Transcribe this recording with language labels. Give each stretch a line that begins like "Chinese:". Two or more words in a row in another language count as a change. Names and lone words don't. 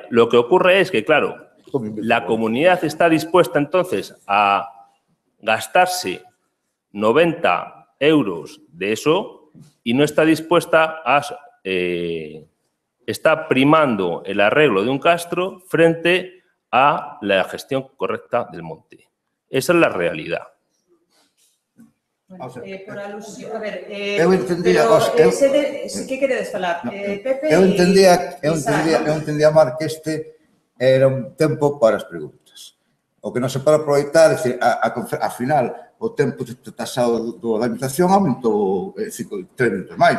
Spanish: Lo que ocurre es que, claro, la comunidad está dispuesta entonces a gastarse 90 euros de eso y no está dispuesta a... está primando el arreglo de un castro frente a la gestión correcta del monte. Esa es la realidad. Bueno, por alusión, a ver,
Galician: eu entendía, que queredes falar? Pepe eu entendía, Mar, que este era un tempo para as preguntas. O que non se pode aproveitar, é dicir, ao final, o tempo tasado da invitación aumentou 3 minutos máis.